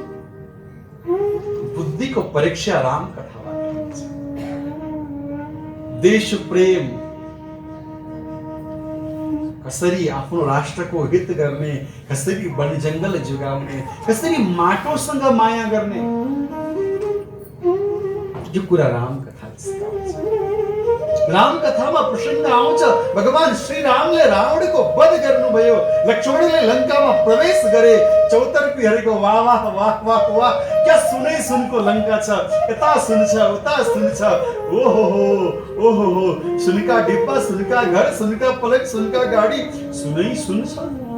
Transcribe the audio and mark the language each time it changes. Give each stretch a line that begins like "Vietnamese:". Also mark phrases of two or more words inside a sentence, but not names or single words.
Nepali: बुद्धिको परीक्षा राम कथाबाट हुन्छ। देश प्रेम कसरी आफ्नो राष्ट्रको हित गर्ने, कसरी वन जंगल जोगाउने, कसरी माटोसँग माया गर्ने, यो कुरा राम कथा सिकाउँछ। राम कथामा प्रसंग आउँछ, भगवान श्री रामले रावणको वध गर्नुभयो, लक्ष्मणले लंकामा प्रवेश गरे, चौतर्फीहरूको वाह वाह वाह वाह वाह, क्या सुनै सुनको लंका छ, यता सुन छ उता सुन छ, ओहो सुनका डिब्बा, सुनका घर, सुनका पलक, सुनका गाडी, सुनै सुन छ।